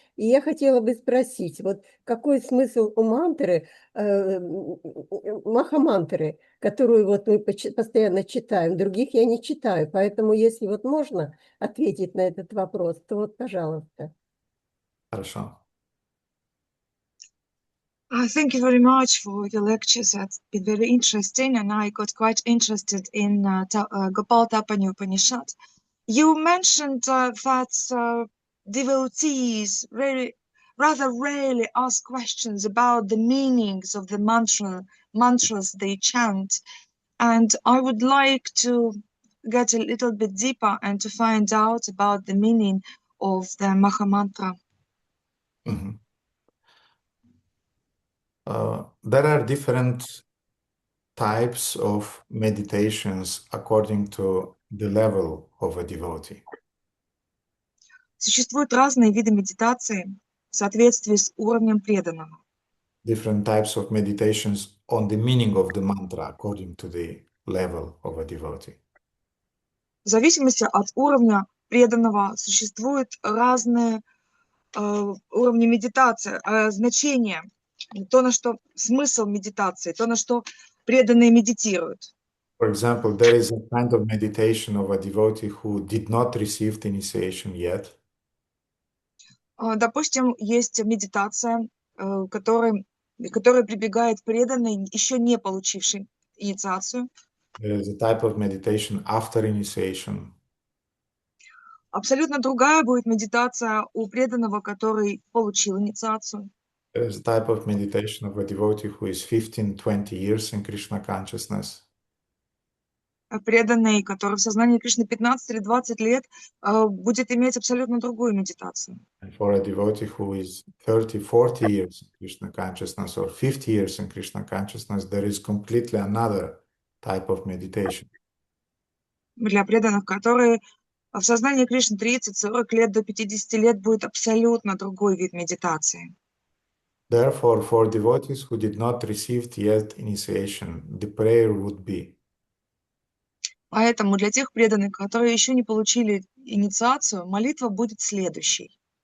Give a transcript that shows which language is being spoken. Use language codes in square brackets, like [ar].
[ru] И я хотела бы спросить, вот какой смысл у мантры, маха-мантры, которую вот мы постоянно читаем, других я не читаю, поэтому если вот можно ответить на этот вопрос, то вот, пожалуйста. Хорошо. [en] Thank you very much for your lectures. That's been very interesting, and I got quite interested in Gopal Tapani Upanishad. You mentioned that devotees rather rarely ask questions about the meanings of the mantras they chant. And I would like to get a little bit deeper and to find out about the meaning of the Maha Mantra. Mhm. There are different types of meditations according to the level of a devotee. [ru] Существуют разные виды медитации в соответствии с уровнем преданного. [en] Different types of meditations on the meaning of the mantra according to the level of a devotee. [ru] В зависимости от уровня преданного существуют разные уровни медитации, значения, то, на что смысл медитации, то, на что преданные медитируют. [en] For example, there is a kind of meditation of a devotee who did not receive the initiation yet. [ru] Допустим, есть медитация, которой прибегает преданный, еще не получивший инициацию. [en] There is a type of meditation after initiation. [ru] Абсолютно другая будет медитация у преданного, который получил инициацию. [en] There is a type of meditation of a devotee who is 15-20 years in Krishna consciousness. [ru] Преданный, который в сознании Кришны 15 или 20 лет, будет иметь абсолютно другую медитацию. [en] And for a devotee who is 30-40 years in Krishna consciousness or 50 years in Krishna consciousness, there is completely another type of meditation. [ru] Для преданных, которые в сознании Кришны 30-40 лет до 50 лет, будет абсолютно другой вид медитации. [en] Therefore, for devotees who did not receive yet initiation, the prayer would be: [ru] Поэтому для тех преданных, которые еще не получили инициацию, молитва будет следующей.